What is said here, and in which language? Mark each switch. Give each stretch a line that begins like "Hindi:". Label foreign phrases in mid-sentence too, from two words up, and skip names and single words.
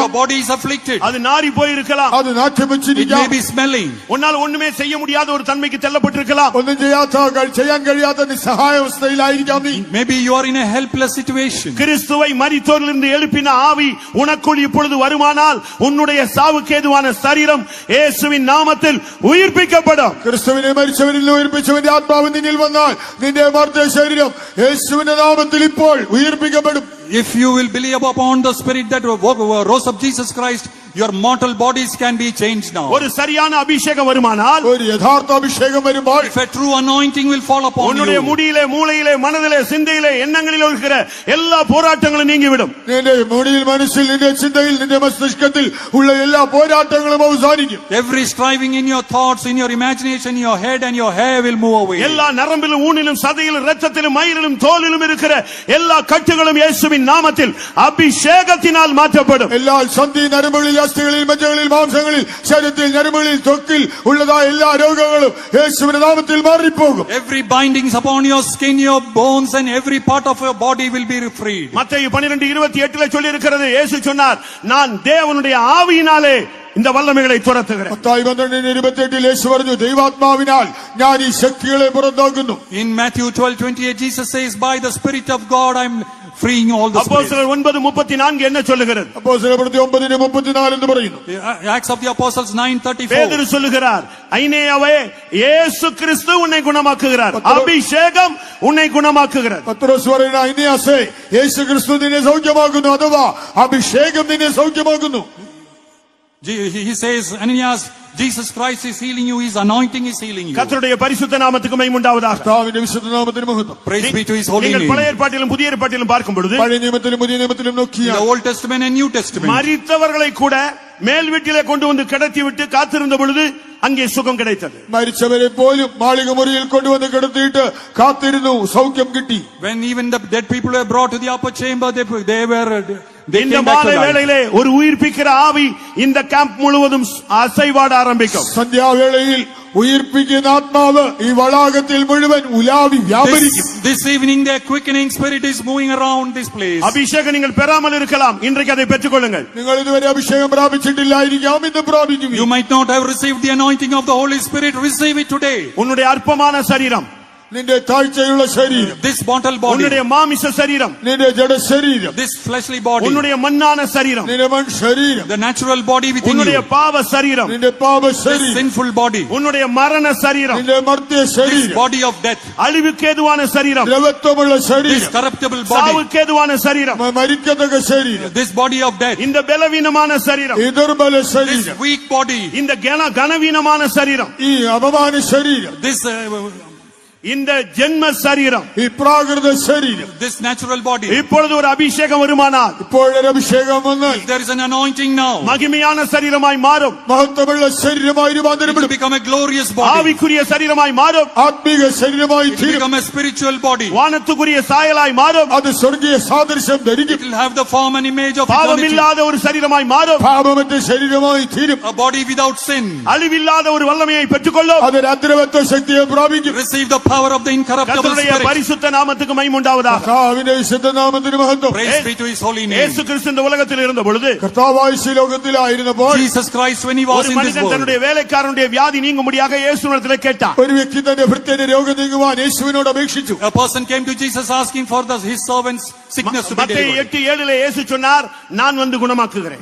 English: Your body is afflicted.
Tamil: அது நாறி போயிருக்கலாம்,
Malayalam: അത് നാറ്റം
English: It may
Malayalam: വെച്ചിരിക്കാം,
English: be smelling.
Tamil: உன்னால் ஒண்ணுமே செய்ய முடியாத ஒரு தன்மைக்கு தள்ளப்பட்டிருக்கலாம்.
Malayalam: ഒന്നും ചെയ്യാൻ കഴിയാത്ത നിസ്സഹായാവസ്ഥയിലായിരിക്കാം നീ.
English: Maybe you are in a helpless situation.
Tamil: கிறிஸ்துவை மரித்தோரிலிருந்து எழுப்பின ஆவி உனக்குள் இப்பொழுது வருமானால் உன்னுடைய சாவுக்கேதுவான சரீரம் இயேசுவின் நாமத்தில் உயிர்ப்பிக்கப்படும்.
Malayalam: ക്രിസ്തുവിനെ മരിച്ചവരിൽ നിന്ന് ഉയർപ്പിച്ചവന്റെ ആത്മാവ് നിന്നിൽ വന്നാൽ നിന്റെ മർത്ത ശരീരം യേശുവിന്റെ നാമത്തിൽ ഇപ്പോൾ ഉയർപ്പിക്കപ്പെടും.
English: If you will believe upon the spirit that rose of Jesus Christ, your mortal bodies can be changed now.
Tamil: ஒரு சரியான அபிஷேகம் வருமானால்,
Malayalam: ഒരു യഥാർത്ഥ അഭിഷേകം വരുമ്പോൾ,
English: If a true anointing will fall upon
Tamil: உன்னுடைய
English: you,
Tamil: முடியிலே, மூளையிலே, மனதிலே, சிந்தையிலே, எண்ணங்களிலே இருக்கிற எல்லா போராட்டங்களும் நீங்கிவிடும்.
Malayalam: നിന്റെ മുടിയിൽ, മനസ്സിൽ, നിന്റെ ചിന്തയിൽ, നിന്റെ മസ്തിഷ്കത്തിൽ ഉള്ള എല്ലാ പോരാട്ടങ്ങളും അവസാനിക്കും.
English: every striving in your thoughts, in your imagination, in your head and your hair will move away.
Tamil: எல்லா நரம்பிலும், ஊனிலும், சதையிலும், இரத்தத்திலும், மயிரிலும், தோலிலும் இருக்கிற எல்லா கட்டுகளும் இயேசுவின் நாமத்தில் அபிஷேகத்தினால் மாற்றப்படும்.
Malayalam: എല്ലാ സന്ധി, നരമ്പുകളിൽ, അസ്ഥികളിൽ, മജ്ജകളിൽ, മാംസങ്ങളിൽ, ശരീരത്തിൽ, ഞരമ്പുകളിൽ, ത്വക്കിൽ ഉള്ളതായ എല്ലാ രോഗങ്ങളും യേശുവിന്റെ നാമത്തിൽ മാറിപ്പോകും.
English: Every bindings upon your skin, your bones and every part of your body will be freed.
Tamil: மத்தேயு 12:28 சொல்லி இருக்கிறது, இயேசு சொன்னார், நான் தேவனுடைய ஆவியினாலே இந்த வல்லமைகளை துரத்துகிறேன்.
Malayalam: മത്തായി 12:28 യേശു പറഞ്ഞു, ദൈവാത്മാവിനാൽ ഞാൻ ഈ ശക്തികളെ പുറത്താക്കുന്നു.
English: In Matthew 12:28 Jesus says, by the Spirit of God I am freeing all the spirits.
Tamil: அப்போஸ்தலர் 9:34 என்ன சொல்லுகிறது?
Malayalam: അപ്പോസ്തലപ്രവൃത്തി 9:34 എന്ന് പറയുന്നു.
English: Acts of the Apostles 9:34.
Tamil: பேதுரு சொல்லுகிறார், ஐனேயாவே, இயேசு கிறிஸ்து உன்னை குணமாக்குகிறார், அபிஷேகம் உன்னை குணமாக்குகிறது.
Malayalam: പത്രോസ് പറയുന്ന, ഐനിയാസേ, യേശു ക്രിസ്തു നിന്നെ സൗഖ്യമാക്കുന്നു, അഥവാ അഭിഷേകം നിന്നെ സൗഖ്യമാക്കുന്നു.
English: He says, Ananias, Jesus Christ is healing you, his anointing is healing you.
Tamil: கர்த்தருடைய பரிசுத்த நாமத்துக்கு மகிமை உண்டாவதாக.
Malayalam: കർത്താവിന്റെ വിശുദ്ധ നാമത്തിന് മഹത്വം.
English: Praise be to his holy
Tamil: நீங்கள்
English: name.
Tamil: பழைய ஏற்பாட்டிலும் புதிய ஏற்பாட்டிலும் பார்க்கும் பொழுது,
Malayalam: പഴയ നിയമത്തിലും പുതിയ നിയമത്തിലും
English: In the
Malayalam: നോക്കിയാൽ
English: Old Testament and New Testament,
Tamil: மரித்தவர்களை கூட மேல் வீட்டிலே கொண்டு வந்து கிடத்தி விட்டு காத்திருந்த பொழுது அங்கே சுகம் கிடைத்தது.
Malayalam: മരിച്ചവരെ പോലും മാളിക മുറിയിൽ കൊണ്ടുവന്ന് കിടത്തിയിട്ട് കാത്തിരുന്നു, സൗഖ്യം കിട്ടി.
English: when even the dead people were brought to the upper chamber, they
Tamil: இந்த
English: came back
Tamil: மாலை
English: to life.
Tamil: வேளையிலே ஒரு உயிர்ப்பிக்கிற ஆவி இந்த கேம்ப் முழுவதும் அசைவாட ஆரம்பிக்கும்.
Malayalam: സന്ധ്യാവേളയിൽ ഉയിർപ്പിക്കുന്ന ആത്മാവ് ഈ വளாകത്തിൽ മുഴുവൻ ഉലാവി വ്യാപരിക്കും.
English: This evening the quickening spirit is moving around this place.
Tamil: அபிஷேகம் நீங்கள் பெறாமல் இருக்கலாம், இன்றைக்கு அதை பெற்றுக்கொள்ளுங்கள்.
Malayalam: നിങ്ങൾ ഇതുവരെ അഭിഷേകം പ്രാപിച്ചിട്ടില്ലായിരിക്കാം, ഇന്ന് പ്രാപിക്കും.
English: You might not have received the anointing of the Holy Spirit, receive it today.
Tamil: உன்னுடைய அற்பமான சரீரம்,
Malayalam: നിന്റെ താഴ്ചയുള്ള ശരീരം,
English: This mortal body,
Tamil: உன்னுடைய மாமிச சரீரம்,
Malayalam: നിന്റെ ജഡ ശരീരം,
English: this fleshly body,
Tamil: உன்னுடைய மண்ணான சரீரம்,
Malayalam: നിന്റെ മൺ ശരീരം,
English: the natural body within
Tamil: உன்னுடைய
English: you,
Tamil: பாவ சரீரம்,
Malayalam: നിന്റെ പാപ
English: this
Malayalam: ശരീരം,
English: sinful body,
Tamil: உன்னுடைய மரண சரீரம்,
Malayalam: നിന്റെ മർത്യ
English: this
Malayalam: ശരീരം,
English: body of death,
Tamil: அழிவுக்கேதுவான சரீரம்,
Malayalam: ദ്രവത്വമുള്ള
English: this
Malayalam: ശരീരം,
English: corruptible body,
Tamil: சாவுக்கேதுவான சரீரம்,
Malayalam: മരിക്കത്തക്ക ശരീരം,
English: this body of death,
Tamil: இந்த பலவீனமான சரீரம்,
Malayalam: ഈ ദുർബല
English: this
Malayalam: ശരീരം,
English: weak body,
Tamil: இந்த கனவீனமான சரீரம்,
Malayalam: ഈ അപമാന ശരീരം,
English: this
Tamil: இந்த ஜென்ம சரீரம்,
Malayalam: ഈ പ്രാകൃത ശരീരം,
English: this natural body,
Tamil: இப்பொழுது ஒரு அபிஷேகம் வருமானால்,
Malayalam: ഇപ്പോഴൊരു അഭിഷേകം വന്നാൽ,
English: there is an anointing now,
Tamil: மகிமையான சரீரமாய் மாறும்.
Malayalam: മഹത്വമുള്ള ശരീരമായി
English: it will
Malayalam: രൂപാന്തരപ്പെടും.
English: become a glorious body,
Tamil: ஆவிக்குரிய சரீரமாய் மாறும்.
Malayalam: ആത്മീക ശരീരമായി
English: it will
Malayalam: തീരും.
English: become a spiritual body,
Tamil: வானத்துக்குரிய சாயலாய் மாறும்.
Malayalam: അത് സ്വർഗീയ സാദൃശ്യം
English: it
Malayalam: ധരിക്കും.
English: will have the form and image of
Tamil: பாவம்
English: eternity,
Tamil: இல்லாத ஒரு சரீரமாய் மாறும்.
Malayalam: പാപമറ്റ ശരീരമായി തീരും.
English: a body without sin,
Tamil: அழிவில்லாத ஒரு வல்லமையை பெற்றுக்கொள்ளும்.
Malayalam: അതൊരു അദ്രവത്വ ശക്തിയെ പ്രാപിക്കും.
English: receive the power of the incorruptible
Tamil: கர்த்தருடைய
English: spirit.
Tamil: பரிசுத்த நாமத்துக்கு மகிமை உண்டாவதாக.
Malayalam: കർത്താവിന്റെ വിശുദ്ധനാമത്തിന് മഹത്വം.
English: Praise be to his holy name.
Tamil: இயேசு கிறிஸ்து இந்த உலகத்தில் இருந்த பொழுது,
Malayalam: കർത്താവായ ഈ ലോകത്തിലായിരുന്നപ്പോൾ
English: Jesus Christ, when he was
Tamil: ஒரு
English: in this
Tamil: மனிதன்
English: world,
Tamil: தன்னுடைய வேலைக்காரனுடைய வியாதி நீங்கும்படியாக இயேசுவிடத்தில் கேட்டான்.
Malayalam: ഒരു വ്യക്തി തന്റെ ഭൃത്യന്റെ രോഗം നീങ്ങുവാൻ യേശുവിനോട് അപേക്ഷിച്ചു.
English: a person came to Jesus asking for his servant's sickness to be
Tamil: மத்தேயு
English: delivered.
Tamil: 8:7 இயேசு சொன்னார், நான் வந்து குணமாக்குகிறேன்.